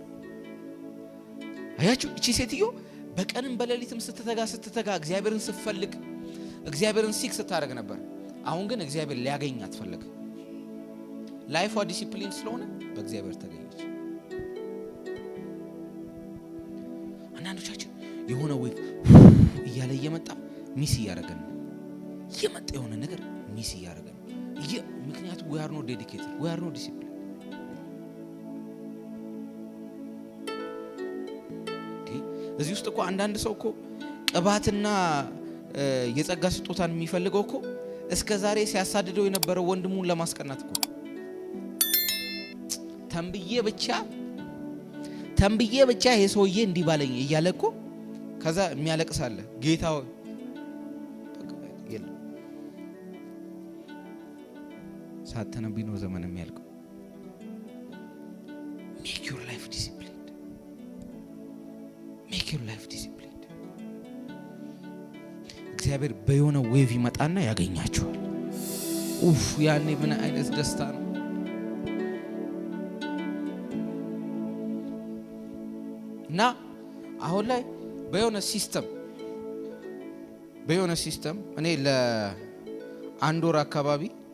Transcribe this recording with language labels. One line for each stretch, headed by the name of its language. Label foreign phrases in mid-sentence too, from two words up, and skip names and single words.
Amharic: አያችሁ፣ እቺ ሴትዮ በቀንም በሌሊትም ስትተጋ እግዚአብሔርን ስትፈልግ እግዚአብሔርን ሲክ ስታደርግ ነበር። አሁን ግን እግዚአብሔር ሊያገኛት ፈለገ። ላይፏ ዲሲፕሊን ስለሆነ በእግዚአብሔር ተገኘች። አንዳንዶቻችን የሆነ ወይ እያለ እየመጣ ሚስ እያደረገን ነው። እየመጣ የሆነ ነገር ሚስ እያደረገን ነው። ምክንያቱም
English: we are not dedicated, we are not disciplined።
Amharic: እዚህ ውስጥ እኮ አንዳንድ ሰው እኮ ቅባትና የጸጋ ስጦታን የሚፈልገው እኮ እስከ ዛሬ ሲያሳድደው የነበረው ወንድሙን ለማስቀናት እኮ ተንብዬ ብቻ ይሄ ሰውዬ እንዲህ ባለኝ እያለ እኮ ከዛ የሚያለቅስ አለ። ጌታ የለም ሳትነብይ ነው ዘመን የሚያልቀው።
English: make your life disciplined, make your life disciplined።
Amharic: እግዚአብሔር በየሆነ ዌቭ ይመጣና ያገኛቸዋል። ያኔ ምን አይነት ደስታ ነው! እና አሁን ላይ በየሆነ ሲስተም እኔ ለአንድ ወር አካባቢ